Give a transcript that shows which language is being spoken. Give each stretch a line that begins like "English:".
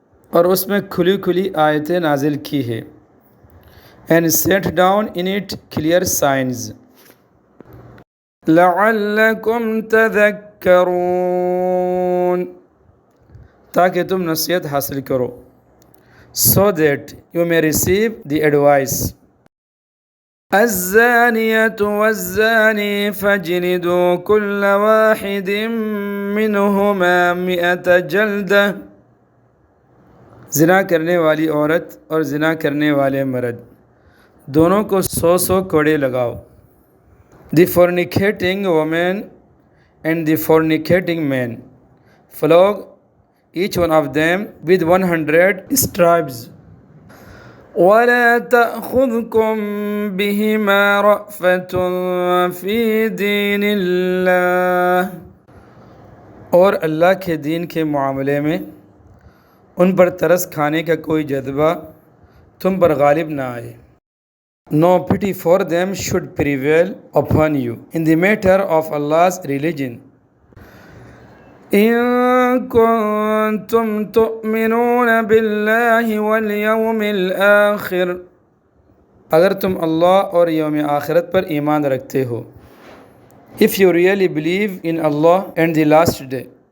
Urdu: اور اس میں کھلی کھلی آیتیں نازل کی ہے.
English: And set down in it clear signs.
Arabic: لَعَلَّكُمْ تَذَكَّرُونَ.
Urdu: تاکہ تم نصیحت حاصل کرو.
English: So that you may receive the advice.
Arabic: الزانية والزاني فاجلدوا كل واحد منهما 100 جلدة.
Urdu: زنا کرنے والی عورت اور زنا کرنے والے مرد دونوں کو 100 کوڑے لگاؤ.
English: The fornicating woman and the fornicating man, flog each one of them with 100 stripes.
Arabic: وَلَا تَأْخُذْكُمْ بِهِمَا رَأْفَةٌ فِي دِينِ اللَّهِ.
Urdu: اور اللہ کے دین کے معاملے میں ان پر ترس کھانے کا کوئی جذبہ تم پر غالب نہ آئے.
English: No pity for them should prevail upon you in the matter of Allah's religion.
Arabic: إن كنتم تؤمنون بالله واليوم الآخر.
Urdu: اگر تم اللہ اور یوم آخرت پر ایمان رکھتے ہو.
English: If you really believe in Allah and the last day.